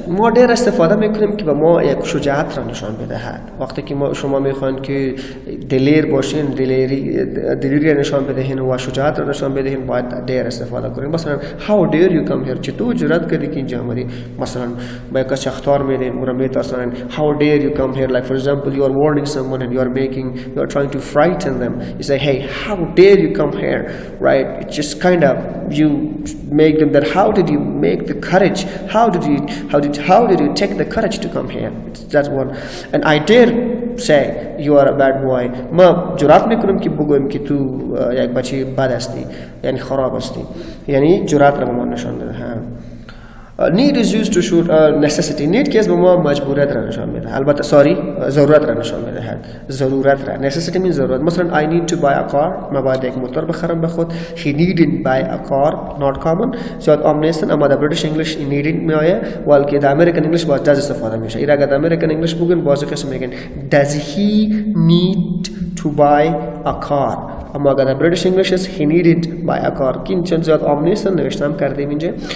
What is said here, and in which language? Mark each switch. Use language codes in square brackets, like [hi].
[fa] ما dare استفاده میکنیم که به ما یک شجاعت را نشان بدهد. وقتی که شما میخواین که دلیر باشین، دلیری نشان بدهین و شجاعت را نشان بدهین، باید dare استفاده کنین. مثلا [en] how dare you come here؟ [fa] چطور جرأت کردی که اینجا آمدی؟ مثلا با یک شخصار میدین او را میترسانین. [en] how dare you come here? Like for example, you are warning someone and you are trying to frighten them. You say, hey, how dare you come here? Right? It's just kind of you make them that how did you make the courage? How did you take the courage to come here? That's one. And I dare say you are a bad boy. [fa] ما جرأت میکنم که بگویم که تو یک بچه بد هستی، یعنی خراب هستی، یعنی جرأت را به ما نشان میده. [en] Need is used to show necessity. [fa] Need کس به ما مجبوریت را نشان میده. البته ضرورت را نشان میده. ضرورت را. [en] Necessity means [fa] ضرورت. [en] مثلا I need to buy a car. [fa] من باید یک موتور بخرم به خود. [en] He needn't buy a car. Not common. [fa] زیاد عام نیستن، اما در British English needn't میآیه، ولی در American English باز does استفاده میشه. اگر در [en] American English بگن [fa] بازی قسم میگن [en] Does he need to buy a car؟ [fa] اما اگر در [en] British English is he needed buy a car. [fa] که این چند زیاد عام نیستن، نوشتم کردیم اینجا.